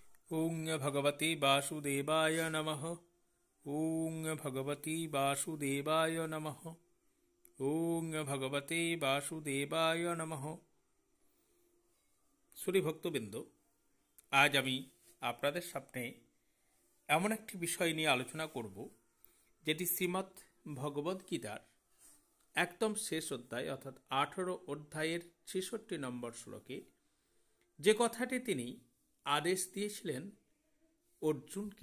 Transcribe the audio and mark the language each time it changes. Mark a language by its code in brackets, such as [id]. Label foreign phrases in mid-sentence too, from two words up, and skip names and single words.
[sa] ওং ভগবতে বাসুদেবায় নমঃ। ওং ভগবতে বাসুদেবায় নমঃ। ওং ভগবতে বাসুদেবায় নমঃ। [bn] শ্রী ভক্তবৃন্দ, আজ আমি আপনাদের সামনে এমন একটি বিষয় নিয়ে আলোচনা করব, যেটি শ্রীমদ্ ভগবদ্গীতার একদম শেষ অধ্যায় অর্থাৎ 18 অধ্যায়ের 66 নম্বর শ্লোকে যে কথাটি তিনি আদেশ দিয়েছিলেন অর্জুনকে।